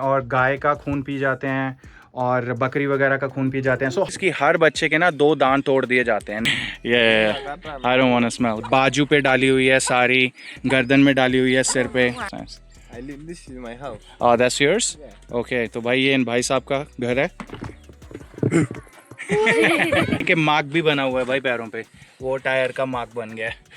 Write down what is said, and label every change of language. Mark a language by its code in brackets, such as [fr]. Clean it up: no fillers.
[hi] और गाय का खून पी जाते हैं और बकरी वगैरह का खून पी जाते हैं। सो इसकी हर बच्चे के ना 2 दांत तोड़ दिए जाते हैं। [en] ये I don't want to smell। [hi] बाजू पे डाली हुई है सारी, गर्दन में डाली हुई है, सिर पे। [en] I live this is my house. Oh, that's yours? [hi] Okay, तो भाई ये इन भाई साहब का घर है। के मार्क भी बना हुआ है भाई पैरों पे, वो टायर का मार्क बन गया है।